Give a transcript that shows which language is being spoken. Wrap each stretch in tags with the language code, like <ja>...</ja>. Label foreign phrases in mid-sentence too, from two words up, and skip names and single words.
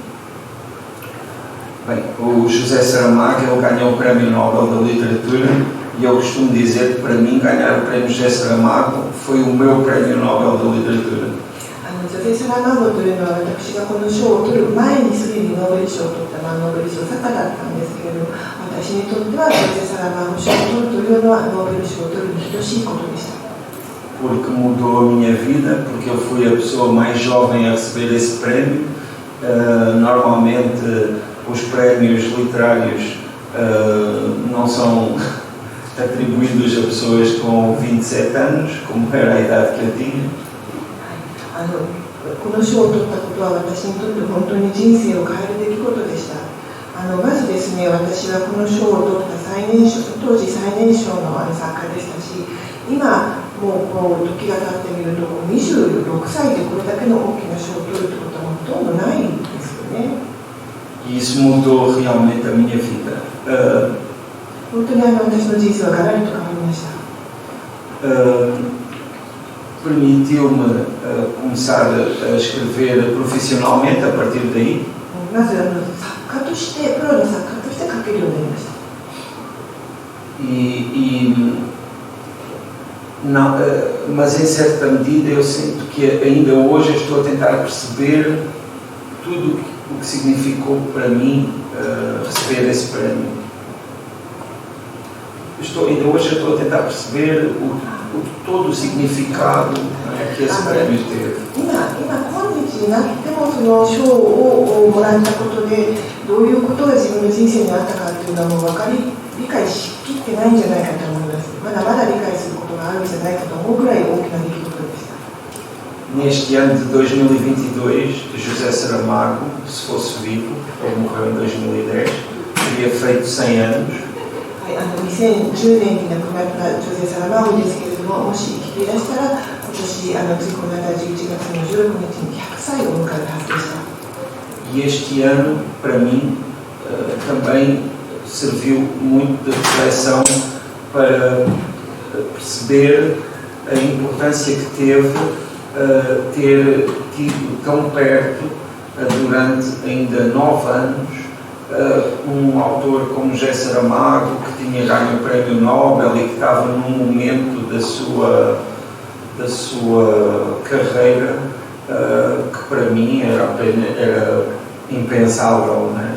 <pt>Bem, o José Saramago ele ganhou o Prémio Nobel da Literatura E eu costumo dizer que para mim ganhar o prémio José Saramago foi o meu prémio Nobel da Literatura.</pt> <ja>ジョゼ・サラマゴというのは私がこの賞を取る前にすでにノーベル賞を取ったノーベル賞作家だったんですけれども、私にとってはジョゼ・サラマゴ賞を取るというのはノーベル賞を取るに等しいことでした。</ja> <pt>Porque mudou a minha vida, porque eu fui a pessoa mais jovem a receber esse prémio. Normalmente os prémios literários não são atribuídos a pessoas com 27 anos, como era a idade que eu tinha.</pt> <ja>この賞を取ったことは私にとって本当に人生を変える出来事でした。まずですね、私はこの賞を取った当時最年少の作家でしたし、今もう時が経ってみると26歳でこれだけの大きな賞を取るということはほとんどないんですよね。</ja> <pt>E isso mudou realmente a minha vida.</pt> <ja>本当に私の人生はガラリと変わりました。</ja> <pt>Permitiu-me começar a escrever profissionalmente a partir daí.</pt> <ja>まず作家としてプロの作家として書けるようになりました。</ja> <pt>Mas em certa medida eu sinto que ainda hoje estou a tentar perceber tudo o que significou para mim receber esse prémio. Ainda hoje estou a tentar perceber todo o significado que esse prémio teve.</pt> <ja>今日になってもその賞をもらったことでどういうことが自分の人生にあったかというのはもう理解しきってないんじゃないかと思います。まだまだ理解することがあるんじゃないかと思うくらい大きな出来事でした。</ja> <pt>Neste ano de 2022, José Saramago, se fosse vivo, ele morreu em 2010, teria feito 100 anos.</pt> <ja>2010 年に亡くなったジョゼ・サラマゴですけれども、もし生きていらしたら今年次この間11月の16日に100歳を迎えるはずでした。</ja> <pt>E este ano, para mim, também serviu muito de reflexão para perceber a importância que teve ter tido tão perto, durante ainda 9 anos, autor como José Saramago, que tinha ganho o prémio Nobel e que estava num momento da sua carreira que para mim era impensável, né?</pt>